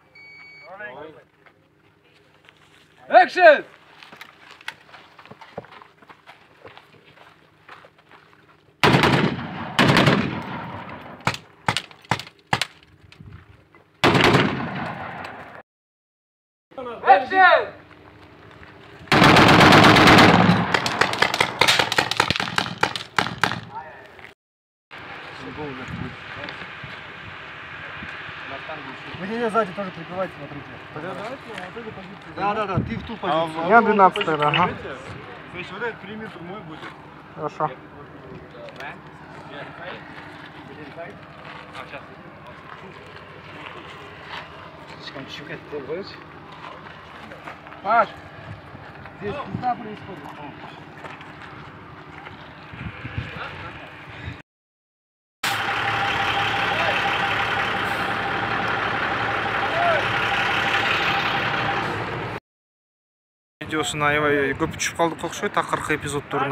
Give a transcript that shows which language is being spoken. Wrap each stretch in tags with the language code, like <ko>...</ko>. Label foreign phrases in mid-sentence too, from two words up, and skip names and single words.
<en>Action! Action!</en> <ru>Вы сзади тоже прикрывайте, смотрите. Да, ты в ту позицию. Я 12, ага. То есть вот этот периметр мой будет. Хорошо. Паш! Здесь пизда происходит.</ru> <ky>Видеосын аябай көп түшүп калдык окшойт акыркы эпизоддоруна.</ky>